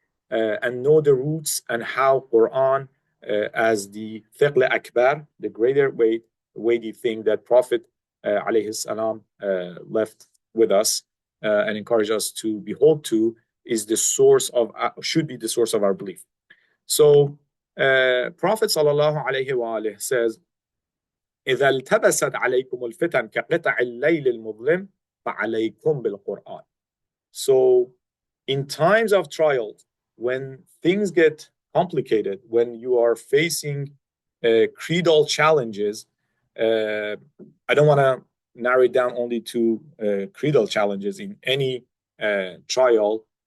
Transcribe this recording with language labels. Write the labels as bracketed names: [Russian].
[English] and know the roots and how Quran as the fiqh akbar, the greater weighty thing that Prophet alayhi salam left with us and encouraged us to behold to, is the source of should be the source of our belief. So Prophet sallallahu alayhi wa says, [Arabic] إذا التبست عليكم الفتن كقطع الليل المظلم فعليكم بالقرآن. [English] So in times of trials, when things get complicated, when you are facing credal challenges, I don't want to narrow it down only to credal challenges in any trial.